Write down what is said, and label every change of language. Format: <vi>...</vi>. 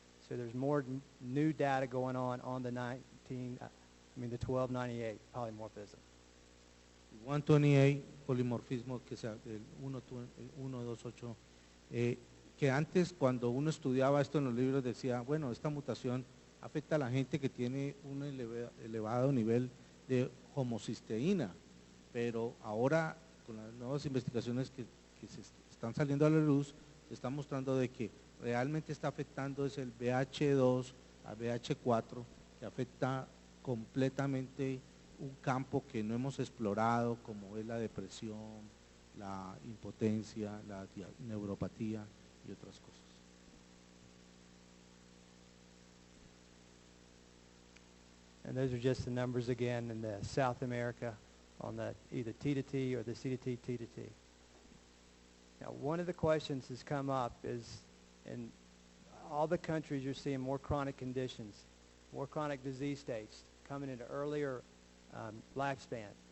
<en>So there's more new data going on the 1298 polymorphism.</en> <es>128 polimorfismo, que sea del 128, que antes cuando uno estudiaba esto en los libros decía, bueno, esta mutación afecta a la gente que tiene un elevado nivel de homocisteína, pero ahora con las nuevas investigaciones que se están saliendo a la luz, se está mostrando de que realmente está afectando es el BH2 a BH4, que afecta completamente un campo que no hemos explorado, como es la depresión, la impotencia, la neuropatía y otras cosas.</es> <en>And those are just the numbers again in the South America on the either T to T or the C to T, T to T. Now, one of the questions that's come up is in all the countries you're seeing more chronic conditions, more chronic disease states coming into earlier lifespan.</en>